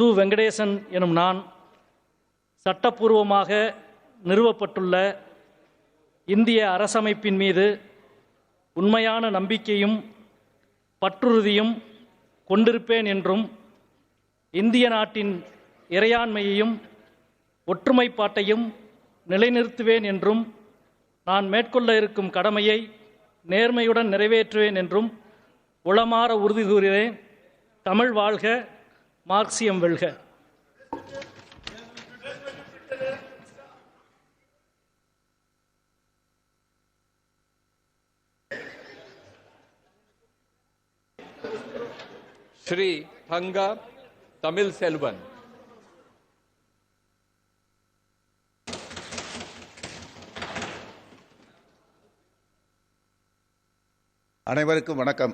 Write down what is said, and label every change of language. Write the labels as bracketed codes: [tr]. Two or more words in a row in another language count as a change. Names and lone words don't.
[ta] வெங்கடேசன் எனும் நான் சட்டப்பூர்வமாக நிறுவப்பட்டுள்ள இந்திய அரசமைப்பின் மீது உண்மையான நம்பிக்கையும் பற்றுறுதியும் கொண்டிருப்பேன் என்றும் இந்திய நாட்டின் இறையாண்மையையும் ஒற்றுமைப்பாட்டையும் நிலைநிறுத்துவேன் என்றும் நான் மேற்கொள்ள இருக்கும் கடமையை நேர்மையுடன் நிறைவேற்றுவேன் என்றும் உளமாற உறுதி கூறுகிறேன். தமிழ் வாழ்க! மார்க்சியம் வெல்க! श्री भंगा तमिल सेल्वन। அனைவருக்கும் வணக்கம்.